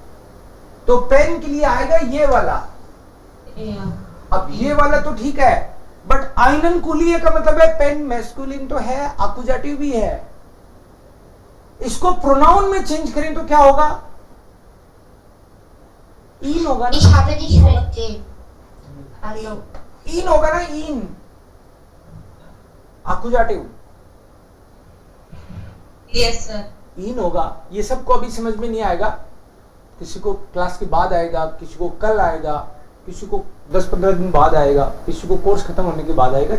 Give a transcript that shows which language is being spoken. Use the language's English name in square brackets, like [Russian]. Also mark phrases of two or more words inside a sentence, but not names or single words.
[Hindi] तो पेन के लिए आएगा ये वाला. अब ये वाला तो ठीक है, बट [German] einen Kuli [Hindi] का मतलब है [English] pen masculine [Hindi] तो है, एक्यूजेटिव भी है. इसको प्रोनाउन में चेंज करें तो क्या होगा? इन होगा [German] Ich [Hindi] ना. [German] habe dich verstehen. Hallo. [Hindi] इन होगा ना. [German] ihn Akkusativ [English] yes sir. [Hindi] इन होगा. ये सबको अभी समझ में नहीं आएगा, किसी को क्लास के बाद आएगा, किसी को कल आएगा, किसी को 10-15 दिन बाद आएगा, किसी को कोर्स खत्म होने के बाद आएगा.